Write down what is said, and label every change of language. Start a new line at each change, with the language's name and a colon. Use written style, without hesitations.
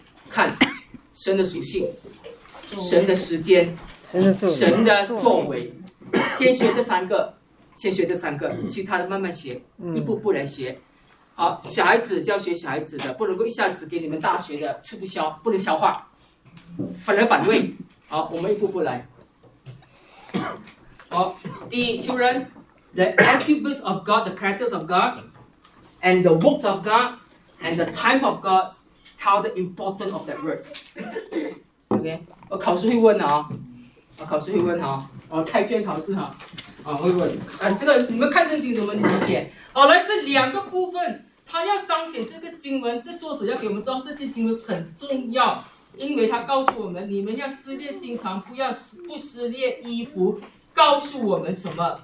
Chinese: 看神的属性，神的时间，神的作为，先学这三个，先学这三个，其他的慢慢学，一步步来学。好，小孩子就要学小孩子的，不能够一下子给你们大学的吃不消，不能消化，反而反胃。好，我们一步步来。好，第一
English: children, the attributes of God, the characters of God, and the works of God, and the time of God, tell the importance of that word.
Chinese: OK, 我考试会问啊，我考试会问啊，我开卷考试啊，啊会问，啊这个你们看圣经怎么理解？好，来这两个部分，他要彰显这个经文，这作者要给我们知道这些经文很重要。因为他告诉我们，你们要撕裂心肠，不撕裂衣服，告诉我们什么？